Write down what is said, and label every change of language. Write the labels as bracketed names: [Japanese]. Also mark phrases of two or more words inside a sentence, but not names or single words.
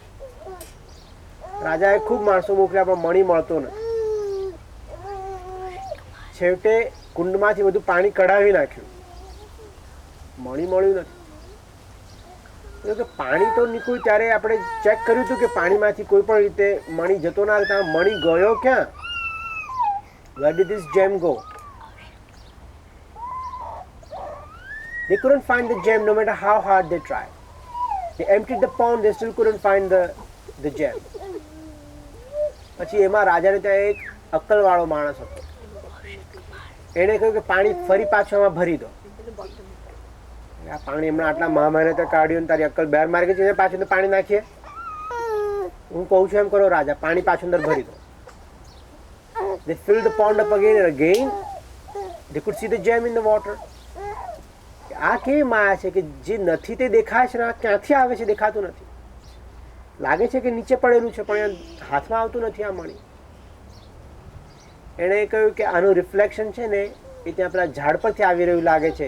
[Gujarati] રાજાએ ખૂબ માણસો મોકલ્યા પણ મણી મળતો નથી. છેવટે કુંડમાંથી બધું પાણી કઢાવી નાખ્યું, મણી મળ્યું નથી. કે પાણી તો નીકળ્યું ત્યારે આપણે ચેક કર્યું હતું કે પાણીમાંથી કોઈ પણ રીતે મણી જતો ના રહેતા. મણી ગયો ક્યાં? [English] Where did this gem go? They couldn't find the gem no matter how hard they tried. They emptied the pond, they still couldn't find the gem. [Gujarati] પછી એમાં રાજાને ત્યાં એક અક્કલવાળો માણસ હતો. એણે કહ્યું કે પાણી ફરી પાછું આમાં ભરી દો. આ પાણી હમણાં આટલા મહામાને તો કાઢ્યું, તારી અક્કલ બહાર મારી ગઈ છે, પાછું પાણી નાખીએ. હું કહું છું એમ કરો રાજા, પાણી પાછું અંદર ભરી દો. [English] They filled the pond up again and again. They could see the gem in the water. [Gujarati] આ કેવી માયા છે કે જે નથી તે દેખાય છે ને આ ક્યાંથી આવે છે દેખાતું નથી. લાગે છે કે નીચે પડેલું છે પણ હાથમાં આવતું નથી આ મણી. એણે કહ્યું કે આનું રિફ્લેક્શન છે ને એ ત્યાં પેલા ઝાડ પરથી આવી રહ્યું લાગે છે.